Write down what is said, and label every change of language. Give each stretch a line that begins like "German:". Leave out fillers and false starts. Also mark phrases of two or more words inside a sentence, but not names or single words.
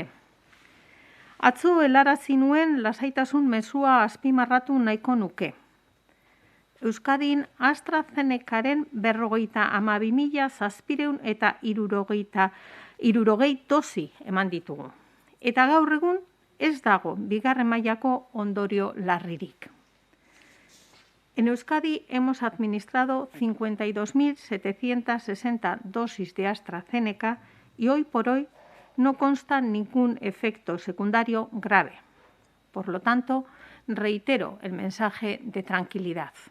Basque: Atzo helarazi nuen lasaitasun mezua azpimarratu nahiko nuke. Euskadin AstraZenecaren 52.760 dosi eman ditugu. Eta gaur egun ez dago bigarren mailako ondorio larririk.
Spanish: En Euskadi hemos administrado 52.760 dosis de AstraZeneca y hoy por hoy no consta ningún efecto secundario grave. Por lo tanto, reitero el mensaje de tranquilidad.